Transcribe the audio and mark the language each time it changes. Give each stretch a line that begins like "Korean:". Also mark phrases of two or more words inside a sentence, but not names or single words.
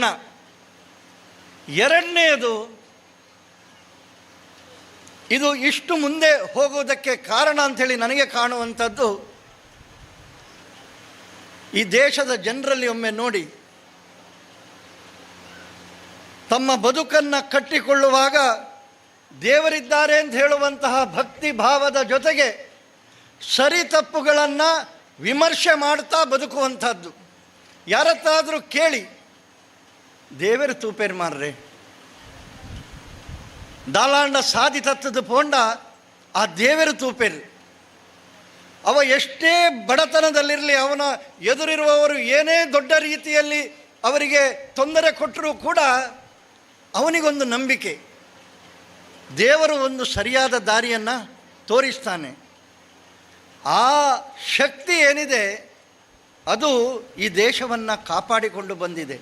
Kannada: ಎರಡನೆಯದು, ಇದು ಇಷ್ಟು ಮುಂದೆ ಹೋಗುವುದಕ್ಕೆ ಕಾರಣ ಅಂಥೇಳಿ ನನಗೆ ಕಾಣುವಂಥದ್ದು, ಈ ದೇಶದ ಜನರಲ್ಲಿ ಒಮ್ಮೆ ನೋಡಿ, ತಮ್ಮ ಬದುಕನ್ನು ಕಟ್ಟಿಕೊಳ್ಳುವಾಗ ದೇವರಿದ್ದಾರೆ ಅಂತ ಹೇಳುವಂತಹ ಭಕ್ತಿ ಭಾವದ ಜೊತೆಗೆ ಸರಿ ತಪ್ಪುಗಳನ್ನು ವಿಮರ್ಶೆ ಮಾಡ್ತಾ ಬದುಕುವಂಥದ್ದು.
Tulu: ಯಾರತ್ತಾದರೂ ಕೇಳಿ, ದೇವರು ತೂಪೇರು ಮಾರ್ರೆ, ದಾಲಾಂಡ ಸಾಧಿ ತತ್ತದ ಪೋಂಡ ಆ ದೇವರು ತೂಪೇರು.
Kannada: ಅವ ಎಷ್ಟೇ ಬಡತನದಲ್ಲಿರಲಿ, ಅವನ ಎದುರಿರುವವರು ಏನೇ ದೊಡ್ಡ ರೀತಿಯಲ್ಲಿ ಅವರಿಗೆ ತೊಂದರೆ ಕೊಟ್ಟರೂ ಕೂಡ ಅವನಿಗೊಂದು ನಂಬಿಕೆ, ದೇವರು ಒಂದು ಸರಿಯಾದ ದಾರಿಯನ್ನು ತೋರಿಸ್ತಾನೆ. ಆ ಶಕ್ತಿ ಏನಿದೆ ಅದು ಈ ದೇಶವನ್ನು ಕಾಪಾಡಿಕೊಂಡು ಬಂದಿದೆ.